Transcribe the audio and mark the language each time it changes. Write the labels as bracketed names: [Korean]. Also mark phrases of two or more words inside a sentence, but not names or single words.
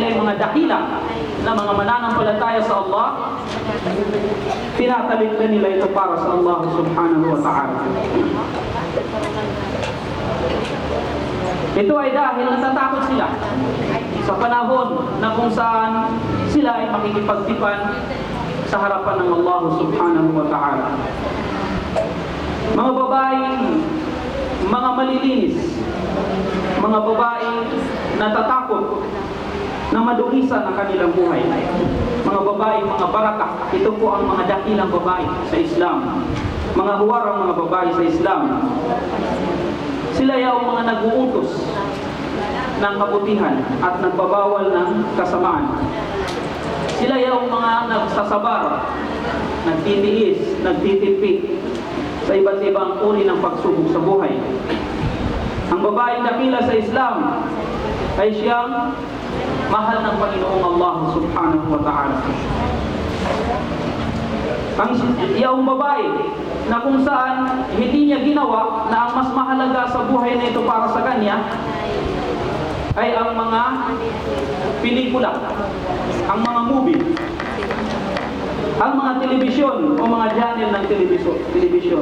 [Filipino] mga dakila na mga mananampalataya sa Allah, tinatalit na nila ito para sa Allah [Arabic] سبحانه وتعالى. [Filipino] Ito ay dahil natatakot sila sa panahon na kung saan sila ay makikipagtipan sa harapan ng Allah [Arabic] سبحانه وتعالى. [Filipino] Mga babaeng mga malilinis, mga babaeng natatakot na madugisan ang kanilang buhay, mga babaeng mga baraka. Ito po ang mga dakilang babae sa Islam, mga huwarang mga babae sa Islam. Sila yung mga nag-uutos ng kabutihan at nagbabawal ng kasamaan. Sila yung mga nagsasabar, nagtitiis, nagtitipid sa iba't ibang uri ng pagsubok sa buhay. Ang babaeng dakila sa Islam ay siyang mahal ng Panginoong Allah [Arabic] سبحانه وتعالى. [Filipino] Ang iyong babae na kung saan hindi niya ginawa na ang mas mahalaga sa buhay na ito para sa kanya ay ang mga pelikula, ang mga movie, ang mga telebisyon o mga channel ng telebisyon.